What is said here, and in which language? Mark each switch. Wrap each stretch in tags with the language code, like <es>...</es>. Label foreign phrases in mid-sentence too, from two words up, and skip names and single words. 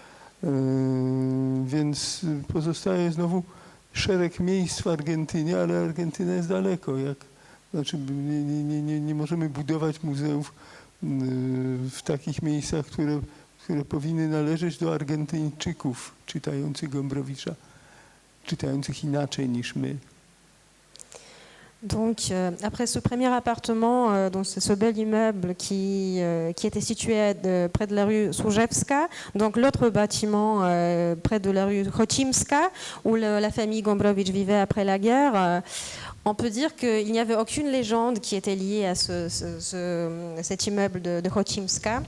<pl>Więc pozostaje znowu szereg miejsc w Argentynie, ale Argentyna jest daleko. Znaczy nie możemy budować muzeów w takich miejscach, które powinny należeć do Argentyńczyków czytających Gombrowicza, czytających inaczej niż my.</pl> <fr>Donc, après ce premier appartement, donc c'est ce bel immeuble qui était situé près de la rue Służewska, donc l'autre bâtiment près de la rue Chocimska, où la famille Gombrowicz vivait après la guerre, on peut dire qu'il n'y avait aucune légende qui était liée à cet immeuble de Chocimska.</fr>